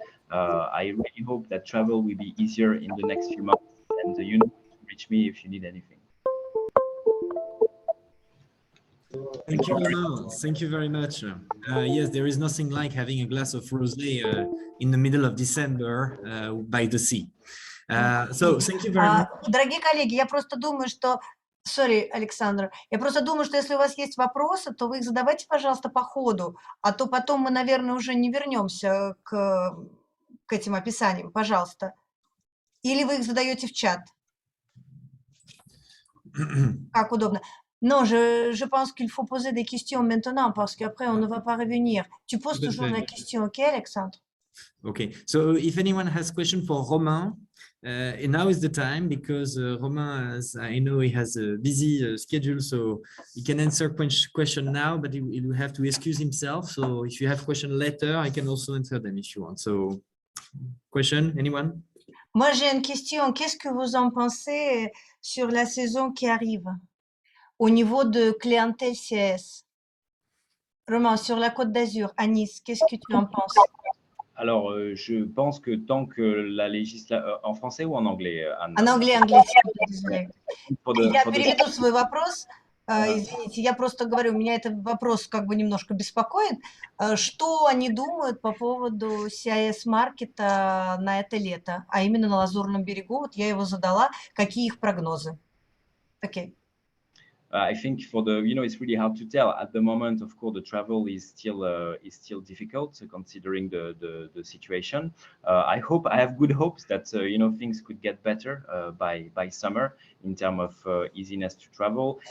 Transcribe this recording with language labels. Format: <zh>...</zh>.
<en>I really hope that travel will be easier in the next few months, and you know, reach me if you need anything. Thank you, Romain. Thank you very much. Yes, there is nothing like having a glass of rosé in the middle of December by the sea. So thank you very much.</en> <ru>Дорогие коллеги, я просто думаю, что... Сори, Александр. Я просто думаю, что если у вас есть вопросы, то вы их задавайте, пожалуйста, по ходу, а то потом мы, наверное, уже не вернемся к этим описаниям. Пожалуйста. Или вы их задаете в чат. Как удобно.</ru> <fr>Non, je pense qu'il faut poser des questions maintenant parce qu'après, on ne va pas revenir. Tu poses toujours la question, ok, Alexandre?</fr> <en>Okay, so if anyone has question for Romain, and now is the time because Romain, as I know, he has a busy schedule, so he can answer question now, but he will have to excuse himself. So if you have question later, I can also answer them if you want. So, question, anyone?</en> <fr>Moi, j'ai une question. Qu'est-ce que vous en pensez sur la saison qui arrive au niveau de clientèle CS? Romain, sur la Côte d'Azur, à Nice, qu'est-ce que tu en penses? Alors, je pense que tant que la législation... en français ou en anglais, Anne? En anglais, désolé.</fr> <ru>Я переведу свой вопрос. Извините, я просто говорю, меня этот вопрос как бы немножко беспокоит. Что они думают по поводу CIS-маркета на это лето, а именно на Лазурном берегу? Вот я его задала. Какие их прогнозы? Окей.</ru> <en>I think for the, you know, it's really hard to tell at the moment. Of course, the travel is still difficult considering the situation. I have good hopes that you know, things could get better by summer in terms of easiness to travel.</en>